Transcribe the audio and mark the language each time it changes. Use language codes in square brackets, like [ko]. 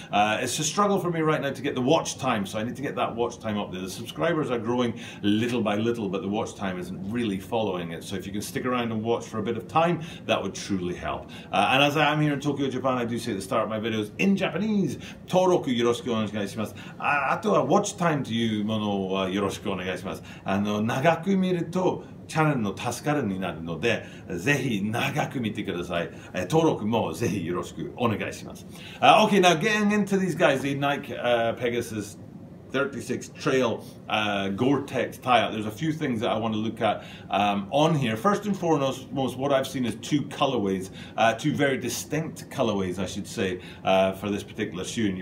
[en] It's a struggle for me right now to get the watch time, so I need to get that watch time up there. The subscribers are growing little by little, but the watch time isn't really following it. So if you can stick around and watch for a bit of time, that would truly help. And as I am here in Tokyo, Japan, I do say at the start of my videos in Japanese, [ja] Toroku yoroshiku onegai shimasu. あとは watch time というものをよろしくお願いします。長く見るとチャンネルの助かるになるので、ぜひ長く見てください。登録もぜひよろしくお願いします。 [en] Okay, now getting into these guys, the Nike Pegasus 36 Trail Gore-Tex tie-up. There's a few things that I want to look at on here. First and foremost, what I've seen is two colorways, two very distinct colorways, I should say, for this particular shoe.